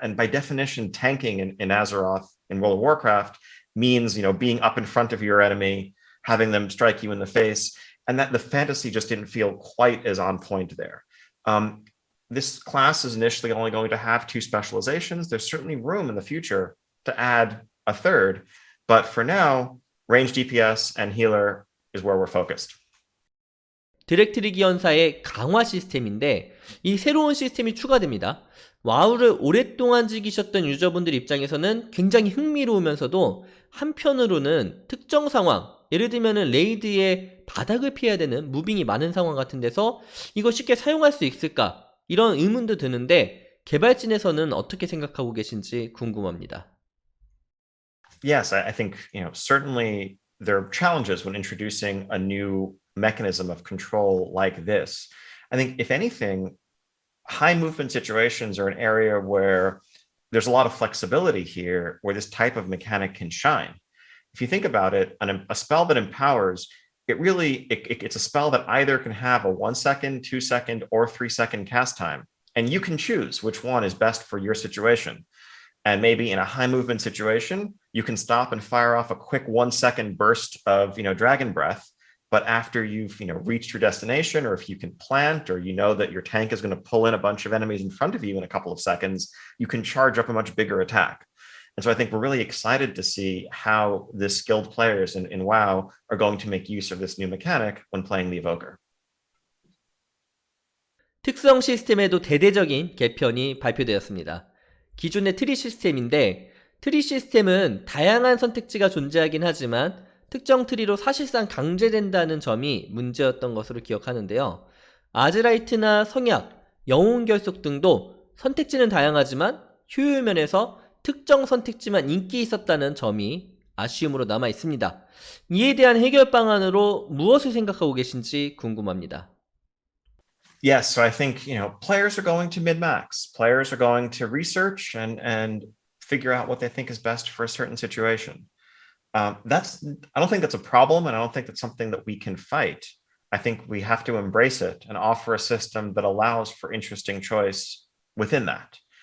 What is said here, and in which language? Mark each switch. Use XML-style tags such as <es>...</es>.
<en>And by definition, tanking in Azeroth in World of Warcraft means being up in front of your enemy, having them strike you in the face, and that the fantasy just didn't feel quite as on point there. this class is initially only going to have 2 specializations. There's certainly room in the future to add a third, but for now, range DPS and healer is where we're focused.</en> <ko>드랙티르 기원사의 강화 시스템인데 이 새로운 시스템이 추가됩니다. 와우를 오랫동안 즐기셨던 유저분들 입장에서는 굉장히 흥미로우면서도 한편으로는 특정 상황, 예를 들면은 레이드에 바닥을 피해야 되는 무빙이 많은 상황 같은 데서 이거 쉽게 사용할 수 있을까? 이런 의문도 드는데 개발진에서는 어떻게 생각하고 계신지 궁금합니다.</ko> <en>Yes, I think certainly there are challenges when introducing a new mechanism of control like this. I think if anything, high movement situations are an area where there's a lot of flexibility here, where this type of mechanic can shine. If you think about it, a spell that empowers, it's a spell that either can have a 1 second, 2 second, or 3 second cast time, and you can choose which one is best for your situation. And maybe in a high movement situation, you can stop and fire off a quick 1 second burst of dragon breath. But after you've reached your destination, or if you can plant, or that your tank is going to pull in a bunch of enemies in front of you in a couple of seconds, you can charge up a much bigger attack. And so I think we're really excited to see how the skilled players in WoW are going to make use of this new mechanic when playing the Evoker.</en> <ko>특성 시스템에도 대대적인 개편이 발표되었습니다. 기존의 트리 시스템인데 트리 시스템은 다양한 선택지가 존재하긴 하지만 특정 트리로 사실상 강제된다는 점이 문제였던 것으로 기억하는데요. 아즈라이트나 성약, 영웅 결속 등도 선택지는 다양하지만 효율 면에서 특정 선택지만 인기 있었다는 점이 아쉬움으로 남아 있습니다. 이에 대한 해결 방안으로 무엇을 생각하고 계신지 궁금합니다.</ko> <en>Yes, so I think players are going to min-max. Players are going to research and figure out what they think is best for a certain situation. I don't think that's a problem, and I don't think that's something that we can fight. I think we have to embrace it and offer a system that allows for interesting choice within that.</en>